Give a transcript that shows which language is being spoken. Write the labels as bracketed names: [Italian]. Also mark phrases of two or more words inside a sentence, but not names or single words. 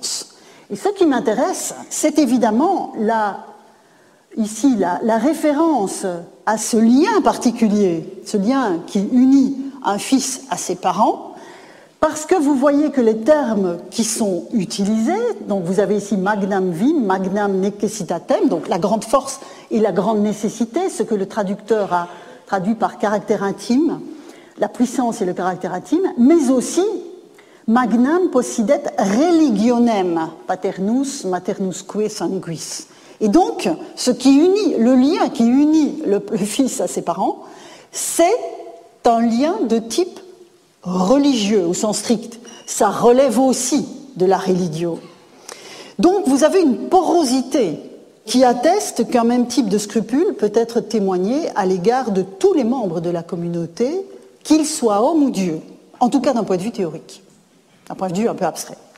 [French] » Et ce qui m'intéresse, c'est évidemment ici la référence à ce lien particulier, ce lien qui unit un fils à ses parents, parce que vous voyez que les termes qui sont utilisés, donc vous avez ici [Latin] magnam vim, magnam necessitatem, [French] donc la grande force et la grande nécessité, ce que le traducteur a traduit par caractère intime, la puissance et le caractère intime, mais aussi [Latin] magnam possidet religionem, paternus maternusque sanguis. [French] Et donc, ce qui unit, le lien qui unit le fils à ses parents, c'est un lien de type religieux au sens strict. Ça relève aussi de la religio. Donc, vous avez une porosité qui atteste qu'un même type de scrupule peut être témoigné à l'égard de tous les membres de la communauté, qu'ils soient hommes ou dieux, en tout cas d'un point de vue théorique, d'un point de vue un peu abstrait.